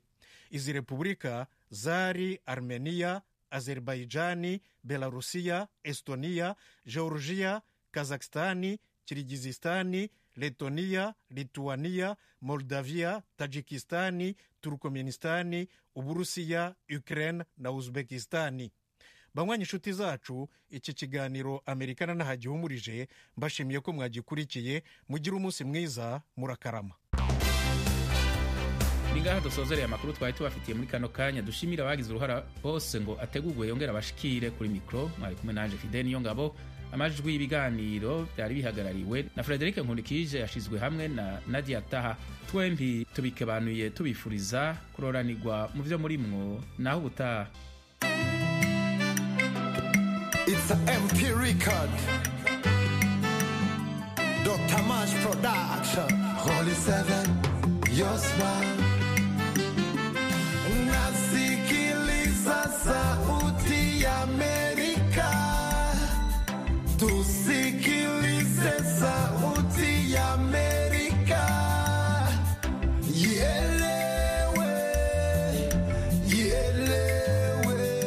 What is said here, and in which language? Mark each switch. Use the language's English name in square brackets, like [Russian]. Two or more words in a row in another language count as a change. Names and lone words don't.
[Rundi] Izi repubulika zari Armenia, Azerbaijani, Belarusiya, Estonia, Georgia, Kazakhstani, Kirgizistani, Letonia, Lituania, Moldavia, Tajikistani, Turkmenistani, Uburusiya, Ukraine na Uzbekistani. Banywanyi inshuti zacu, iki kiganiro Amerikana nahagihumurije, mbashimiye ko mwagikurikiye. Mugira umunsi mwiza, murakarama. Ningaha dusozereye amakuru twari tubafitiye muri kano kanya. Dushimira abagize uruhara bose ngo ategurwe yongera abashikire kuri mikro. Mwari kumwe nanje Fidel Niyongabo. Amajwi y'ibiganiro byari bihagarariwe na Frederic Nkundikije, yashizwe hamwe na Nadia Taha. Twembi tubikebanuye tubifuriza kuroranirwa mu byo murimwo naho ubutaha. [English] It's an MP record. Dr. Mash Production. Holy Seven, your smile. [Swahili] Nasikiliza sauti ya Amerika. Tusikilize sauti ya Amerika. Ielewe, ielewe.